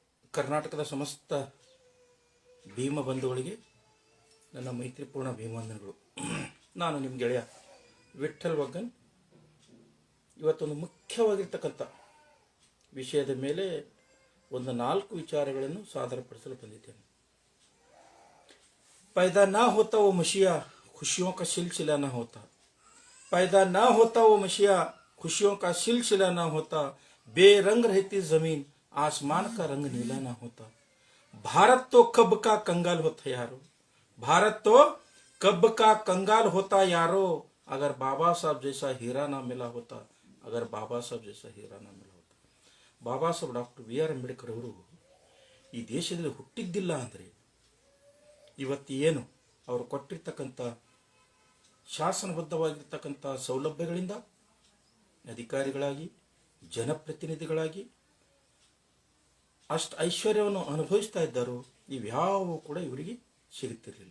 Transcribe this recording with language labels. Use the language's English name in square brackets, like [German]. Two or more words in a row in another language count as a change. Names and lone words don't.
[Kannada] ಕರ್ನಾಟಕದ ಸಮಸ್ತ ಭೀಮ ಬಂಧುಗಳಿಗೆ ನನ್ನ ಮೈತ್ರಿಪೂರ್ಣ ಭೀಮವಂದನೆಗಳು. ನಾನು ನಿಮ್ಮ ಗೆಳೆಯ ವಿಠಲ್ ವಗ್ಗನ್. ಇವತ್ತೊಂದು ಮುಖ್ಯವಾಗಿರ್ತಕ್ಕಂಥ ವಿಷಯದ ಮೇಲೆ ಒಂದು 4 ವಿಚಾರಗಳನ್ನು ಸಾದರಪಡಿಸಲು ಬಂದಿದ್ದೇನೆ. [Hindi] पैदा ना होता वो मसीहा खुशियों का सिलसिला ना होता, पैदा ना होता वो मसीहा खुशियों का सिलसिला ना होता, बेरंग रहती जमीन आसमान का रंग नीला ना होता, भारत तो कब का कंगाल होता यारो, भारत तो कब का कंगाल होता यारो, अगर बाबा साहब जैसा हीरा ना मिला होता, अगर बाबा साहब जैसा हीरा ना मिला होता. [Kannada] ಬಾಬಾ ಸಾಹೇಬ್ ಡಾಕ್ಟರ್ ಬಿ ಆರ್ ಅಂಬೇಡ್ಕರ್ ಅವರು ಈ ದೇಶದಲ್ಲಿ ಹುಟ್ಟಿದ್ದಿಲ್ಲ ಅಂದರೆ ಇವತ್ತು ಏನು ಅವರು ಕೊಟ್ಟಿರ್ತಕ್ಕಂಥ ಶಾಸನಬದ್ಧವಾಗಿರ್ತಕ್ಕಂಥ ಸೌಲಭ್ಯಗಳಿಂದ ಅಧಿಕಾರಿಗಳಾಗಿ ಜನಪ್ರತಿನಿಧಿಗಳಾಗಿ ಅಷ್ಟು ಐಶ್ವರ್ಯವನ್ನು ಅನುಭವಿಸ್ತಾ ಇದ್ದಾರೋ ಇವ್ಯಾವು ಕೂಡ ಇವರಿಗೆ ಸಿಗುತ್ತಿರಲಿಲ್ಲ.